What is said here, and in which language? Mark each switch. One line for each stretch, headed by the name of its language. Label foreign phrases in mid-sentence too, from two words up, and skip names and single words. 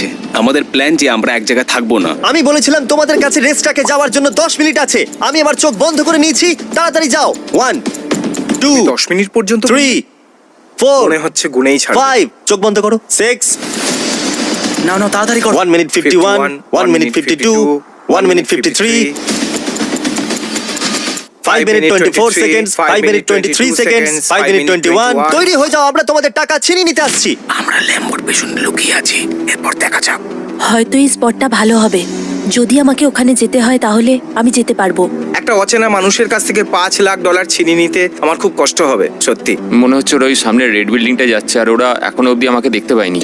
Bangla: আমাদের প্ল্যান যে আমরা এক জায়গায় থাকবো না। আমি বলেছিলাম তোমাদের কাছে রেস ট্র্যাকে যাওয়ার জন্য 10 মিনিট আছে। আমি আমার চোখ বন্ধ করে নিয়েছি, তাড়াতাড়ি যাও। 1 2 10 মিনিট পর্যন্ত 3 4 মনে হচ্ছে গুনেই ছাড়। 5 চোখ বন্ধ করো। 6 না না, তাড়াতাড়ি করো।
English: 1 minute 51 1 minute 52 1 minute 53 5 minute 24 seconds 5 minute 23 seconds 5 minute 21
Bangla: তৈরি হয়ে যাও, আমরা তোমাদের টাকা ছিনিয়ে নিতে আসছি। আমরা ল্যাম্বোর পেছনে লুকিয়ে আছি, এরপর দেখা যাক। হয়তো এই স্পটটা ভালো হবে। যদি আমাকে ওখানে যেতে হয় তাহলে আমি যেতে পারবো। একটা অচেনা মানুষের কাছ থেকে $5,00,000 ছিনিয়ে নিতে আমার খুব কষ্ট হবে, সত্যি। মনে হচ্ছে ওরা ওই সামনে রেড বিল্ডিংটা যাচ্ছে আর ওরা এখনো অবধি আমাকে দেখতে পায়নি।